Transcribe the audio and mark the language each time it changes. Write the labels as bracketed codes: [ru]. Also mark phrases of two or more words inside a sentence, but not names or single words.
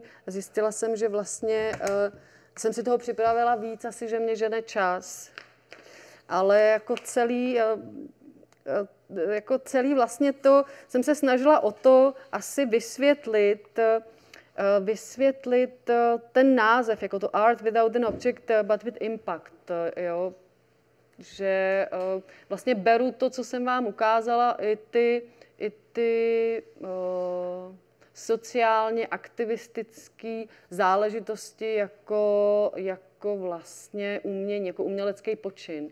[cs] Zjistila jsem, že vlastně jsem si toho připravila víc, asi, že mě žene čas. Ale jako celý vlastně to jsem se snažila o to asi vysvětlit ten název, jako to [en] Art without an object, but with impact, [cs] jo. Že vlastně beru to, co jsem vám ukázala, i ty sociálně aktivistické záležitosti jako vlastně umění, jako umělecký počin.